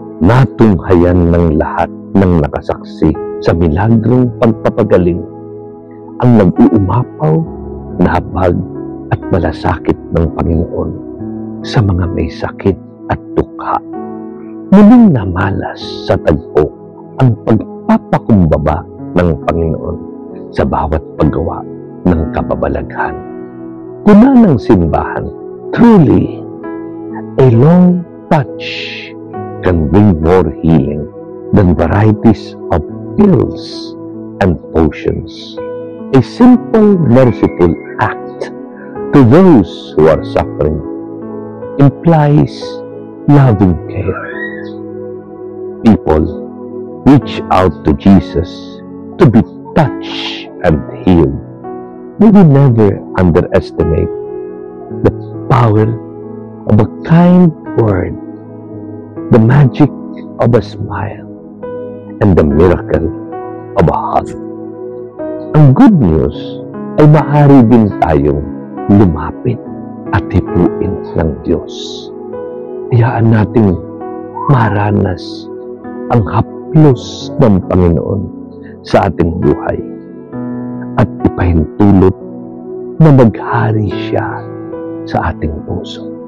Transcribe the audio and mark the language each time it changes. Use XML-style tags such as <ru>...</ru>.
<tl>Natunghayan ng lahat ng nakasaksi sa milagrong pagpapagaling ang nag-uumapaw na habag at malasakit ng Panginoon sa mga may sakit at tukha. Muling namalas sa tagpo ang pagpapakumbaba ng Panginoon sa bawat paggawa ng kababalaghan. Puna ng simbahan,</tl> <en>truly, a long touch can bring more healing than varieties of pills and potions. A simple, merciful act to those who are suffering implies loving care. People reach out to Jesus to be touched and healed. May we never underestimate the power of a kind word, the magic of a smile, and the miracle of a hug.</en> <tl>Ang good news ay maaari din tayong lumapit at hipuin ng Diyos. Hayaan nating maranas ang haplos ng Panginoon sa ating buhay at ipahintulot na maghari siya sa ating puso.</tl>